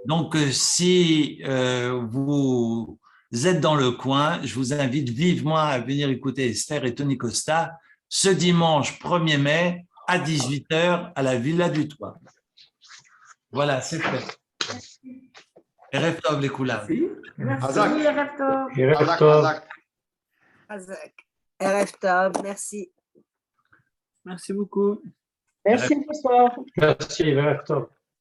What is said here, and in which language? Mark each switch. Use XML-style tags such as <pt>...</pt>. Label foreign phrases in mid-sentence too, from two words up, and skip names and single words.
<fr>Donc, si vous êtes dans le coin, je vous invite vivement à venir écouter Esther et Tony Costa ce dimanche 1er mai à 18h à la Villa du Toit. Voilà, c'est fait.</fr> <he>ערב טוב</he> <fr>les Koulam. Merci,</fr> <he>Hazak. ערב טוב. חזק, חזק. חזק. ערב טוב,</he> <fr>merci. Merci beaucoup. Merci, bonsoir. Merci,</fr> <he>ערב טוב.</he>